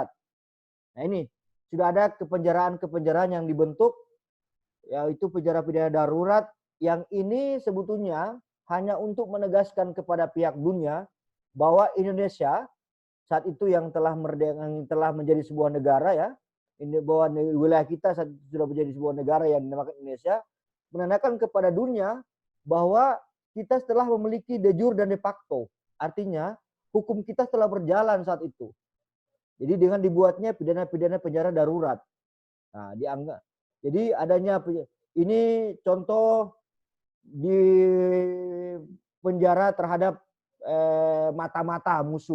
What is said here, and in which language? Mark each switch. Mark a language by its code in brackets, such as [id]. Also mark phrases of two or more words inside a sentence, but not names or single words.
[id] Nah, ini sudah ada kepenjaraan yang dibentuk, yaitu penjara pidana darurat yang ini sebetulnya hanya untuk menegaskan kepada pihak dunia bahwa Indonesia saat itu yang telah menjadi sebuah negara ya, bahwa wilayah kita saat itu sudah menjadi sebuah negara yang dinamakan Indonesia, menandakan kepada dunia bahwa kita setelah memiliki [la] de jure [id] dan [la] de facto. [id] Artinya hukum kita telah berjalan saat itu. Jadi dengan dibuatnya pidana-pidana penjara darurat. Nah, dianggap. Jadi adanya ini contoh di penjara terhadap mata-mata musuh.